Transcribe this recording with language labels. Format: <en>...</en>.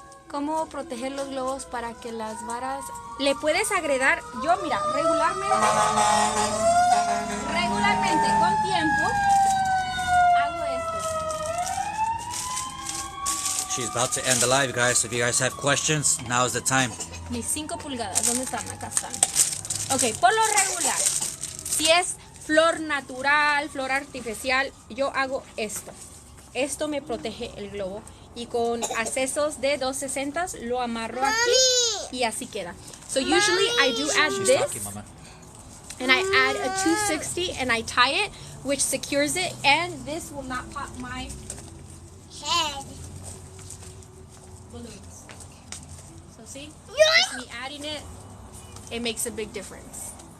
<es>¿Cómo proteger los globos para que las varas... Le puedes agregar... Yo, mira, regularmente, con tiempo, hago esto.</es> <en>She's about to end the live, guys. If you guys have questions, now is the time.</en> <es>Mis 5 pulgadas, ¿dónde están? Acá están. Ok, por lo regular, si es flor natural, flor artificial, yo hago esto. Esto me protege el globo. Y con accesos de 260 lo amarro aquí y así queda.</es> <en>So usually I do add this, and I add a 260 and I tie it, which secures it, and this will not pop my Head. balloons. So see, just me adding it, it makes a big difference.</en>